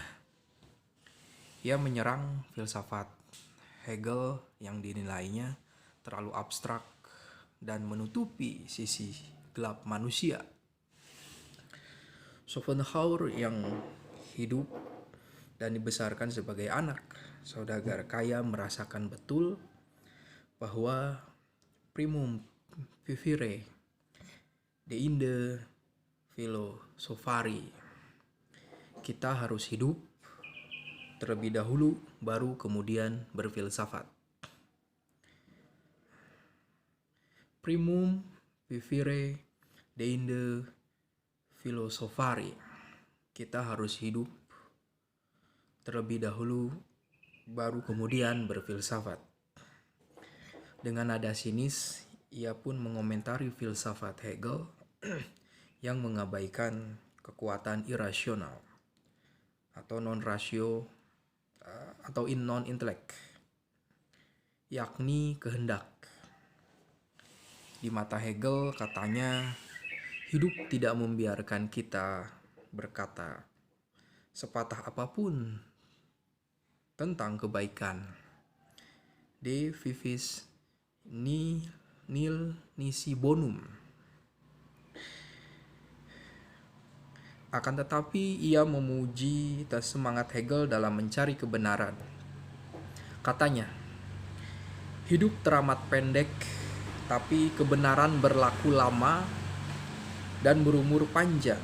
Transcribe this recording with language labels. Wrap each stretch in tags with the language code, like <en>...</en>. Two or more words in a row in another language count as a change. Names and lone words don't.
<id>Ia menyerang filsafat Hegel yang dinilainya terlalu abstrak dan menutupi sisi gelap manusia. Schopenhauer yang hidup dan dibesarkan sebagai anak saudagar kaya merasakan betul bahwa</id> <la>primum vivere deinde philosophari,</la> <id>kita harus hidup terlebih dahulu baru kemudian berfilsafat.</id> <la>Primum vivere deinde philosophari,</la> <id>kita harus hidup terlebih dahulu baru kemudian berfilsafat. Dengan nada sinis, ia pun mengomentari filsafat Hegel yang mengabaikan kekuatan irasional atau non-rasio atau non-intelek, yakni kehendak. Di mata Hegel, katanya, hidup tidak membiarkan kita berkata sepatah apapun tentang kebaikan.</id> <la>De vivis nil nisi bonum.</la> <id>Akan tetapi ia memuji semangat Hegel dalam mencari kebenaran. Katanya, hidup teramat pendek, tapi kebenaran berlaku lama dan berumur panjang.</id>